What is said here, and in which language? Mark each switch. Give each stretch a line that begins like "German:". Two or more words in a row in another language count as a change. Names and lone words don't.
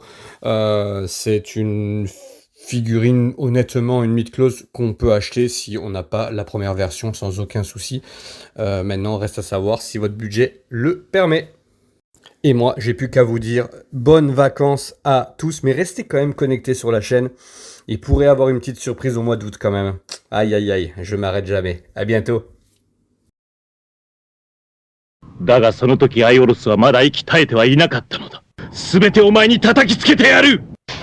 French: C'est une figurine, honnêtement, une Meat-Clause qu'on peut acheter si on n'a pas la première version sans aucun souci. Maintenant, reste à savoir si votre budget le permet. Et moi, j'ai plus qu'à vous dire bonnes vacances à tous, mais restez quand même connectés sur la chaîne. Il pourrait y avoir une petite surprise au mois d'août quand même. Aïe aïe aïe, je m'arrête jamais. À bientôt.
Japanese: だがその時アイオロスはまだ息絶えてはいなかったのだ。全てお前に叩きつけてやる。